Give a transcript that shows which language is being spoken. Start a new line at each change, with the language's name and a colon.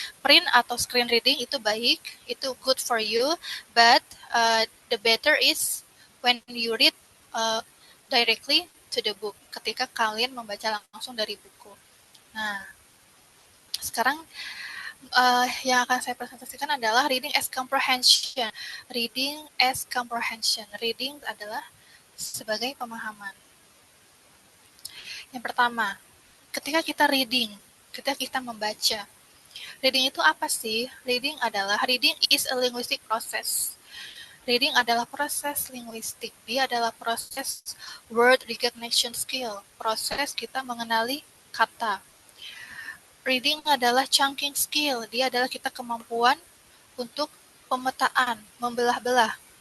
English: Print
Indonesian: atau
English: screen reading
Indonesian: itu baik, itu
English: good for you, but the better is when you read directly to the book,
Indonesian: ketika kalian membaca langsung dari buku. Nah, sekarang yang akan saya presentasikan adalah
English: reading as comprehension. Reading as comprehension.
Indonesian: Reading adalah sebagai pemahaman. Yang pertama, ketika kita reading, ketika kita membaca. Reading itu apa sih?
English: Reading is a linguistic process.
Indonesian: Reading adalah proses linguistik. Dia adalah proses word recognition skill. Proses kita mengenali kata. Reading adalah chunking skill. Dia adalah kita kemampuan untuk pemetaan, membelah-belah.